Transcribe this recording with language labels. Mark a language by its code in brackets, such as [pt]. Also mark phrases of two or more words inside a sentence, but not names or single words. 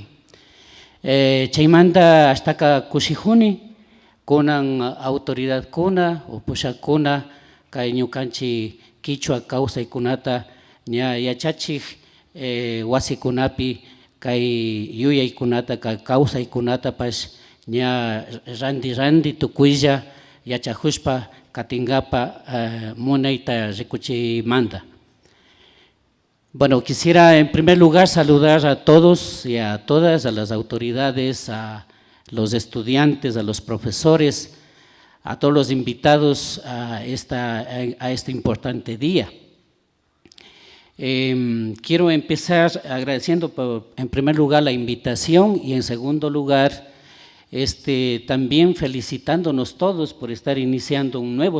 [qu] Chaymanta hastaka kushijuni kunan autoridadkuna o pushakuna kay ñukanchik Quichua kawsaykunata ña yachachik wasikunapi kay yuyaykunata kay kawsaykunatapash ña randi tukuylla yachajushpa katingapa munayta rikuchimanta. [es] Bueno, quisiera en primer lugar saludar a todos y a todas, a las autoridades, a los estudiantes, a los profesores, a todos los invitados a este importante día. Quiero empezar agradeciendo en primer lugar la invitación y en segundo lugar también felicitándonos todos por estar iniciando un nuevo